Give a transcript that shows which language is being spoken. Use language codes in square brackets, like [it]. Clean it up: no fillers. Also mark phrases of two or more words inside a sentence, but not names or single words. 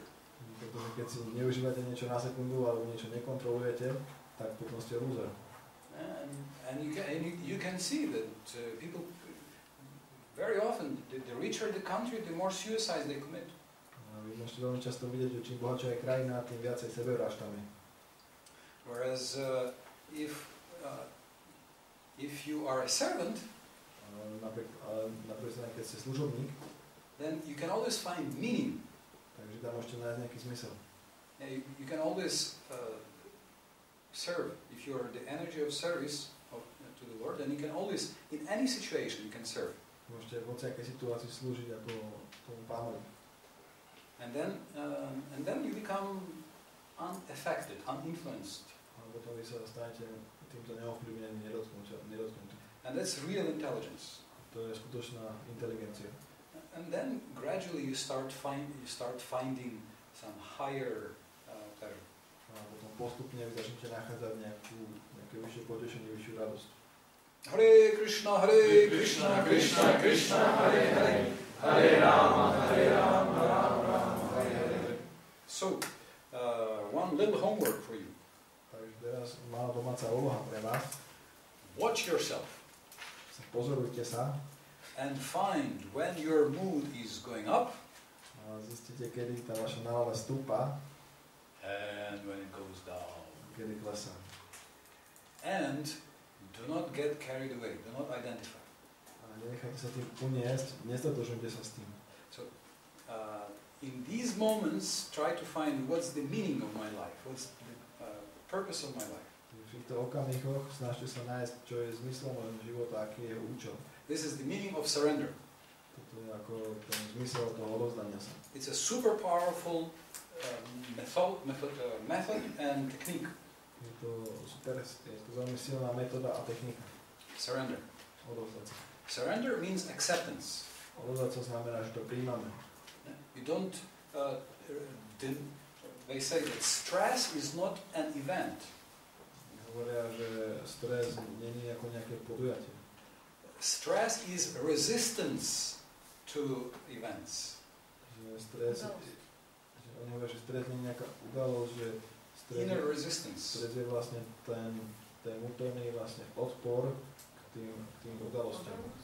[sk] Pretože keď si neužívate niečo na sekundu alebo niečo nekontrolujete, tak potom ste loser. [en] And you can see that people very often, the richer the country, the more suicides they commit. [sk] Vy môžete veľmi často vidieť, že čím bohatšia je krajina, tým viacej sebevraždami. [en] Whereas if you are a servant, [sk] napríklad keď ste služobník, [en] then you can always find meaning. [sk] takže tam môžete nájsť nejaký zmysel. [en] You can always serve. If you are the energy of service to the Lord, then you can always, in any situation, you can serve. [sk] Môžete v hociakej situácii slúžiť ako tomu Pánovi. [en] And then you become unaffected, uninfluenced. [sk] A potom vy sa stanete týmto neovplyvneným, nedotknutým. [en] And that's real intelligence. [sk] To je skutočná inteligencia. [en] And then gradually you start finding some higher pleasure. [sk] A potom postupne vy začnete nachádzať nejaké vyššie potešenie, vyššiu radosť. [sa] Hare Krišna, Krishna Krishna, Hare Hare, Hare Rama, Rama, Hare Hare. [en] So, one little homework for you. [sk] Takže teraz malá domáca úloha pre vás. [en] Watch yourself. [sk] Pozorujte sa. [en] And find when your mood is going up. [sk] A zistíte, kedy tá vaša nálada stúpa. [en] And when it goes down. [sk] Kedy klesá. [en] And do not get carried away. Do not identify. [sk] A nenechajte sa tým uniesť, nestatožňujte sa s tým. [en] So, in these moments, try to find what's the meaning of my life. What's the purpose of my life. [sk] V týchto okamihoch snažte sa nájsť, čo je zmyslom môjho života, aký je jeho účel. [en] This is the meaning of surrender. [sk] Toto je ako ten zmysel toho odovzdania sa. [en] It's a super powerful method and technique. [sk] Je to super, je to veľmi silná metóda a technika. [en] Surrender. [sk] Odovzdať sa. [en] Surrender means acceptance. [sk] Odovzdať sa znamená, že to príjmame. [en] You don't. They say that stress is not an event. [sk] Hovoria, že stres není ako nejaké podujatie. [en] Stress is resistance to events. [sk] Oni hovoria, že stres nie je nejaká udalosť, že [en] Inner resistance. [sk] Stres je vlastne ten vnútorný vlastne odpor k tým udalostiam.